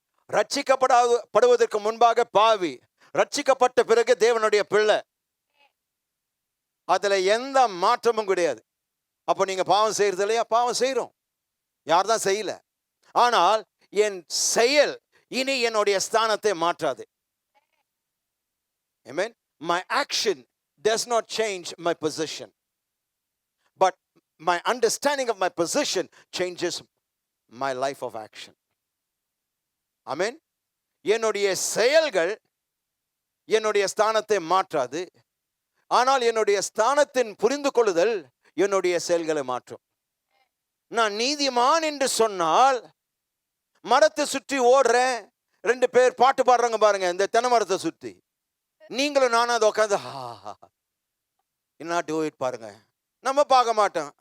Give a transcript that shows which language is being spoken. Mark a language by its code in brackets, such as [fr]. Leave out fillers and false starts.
[ta] ரட்சிக்கப்படுவதற்கு முன்பாக பாவி, ரட்சிக்கப்பட்ட பிறகு தேவனுடைய பிள்ளை. அதுல எந்த மாற்றமும் கிடையாது. அப்ப நீங்க பாவம் செய்யறது இல்லையா? பாவம் செய்யறோம், யார் தான் செய்யல. ஆனால் என் செயல் இனி என்னுடைய ஸ்தானத்தை மாற்றாது. ஆமென். [en] my action does not change my position, but my understanding of my position changes my life of action. Amen. [ta] என்னுடைய செயல்கள் என்னுடைய ஸ்தானத்தை மாற்றாது, ஆனால் என்னுடைய ஸ்தானத்தின் புரிந்து கொள்ளுதல் என்னுடைய செயல்களை மாற்றும். நான் நீதிமான் என்று சொன்னால், மரத்தை சுற்றி ஓடுறேன், 2 பேர் பாட்டு பாடுறாங்க பாருங்க, இந்த தென்னை மரத்தை சுற்றி, நீங்களும் நானும் அதை உட்காந்து என்ன டூ இட் பாருங்க, நம்ம பார்க்க மாட்டோம்.